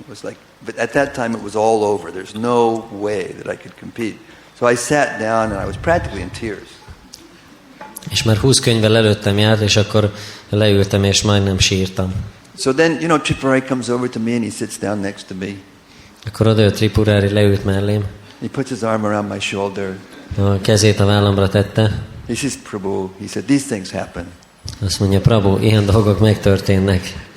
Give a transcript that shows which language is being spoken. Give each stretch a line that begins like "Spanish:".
English: It was like, but at that time it was all over. There's no way that I could compete. So I sat down and I was practically in tears.
Hungarian: És már 20 könyvvel előttem járt, és akkor leültem, és majdnem sírtam.
English: So then, Tripurari comes over to me and he sits down next to me.
Hungarian: Akkor odajött Tripurari, leült mellém.
English: He puts his arm around my shoulder.
Hungarian: A kezét a vállamra tette.
English: He says, Prabhu, he said, these things happen.
Hungarian: Azt mondja, Prabhu, ilyen dolgok megtörténnek.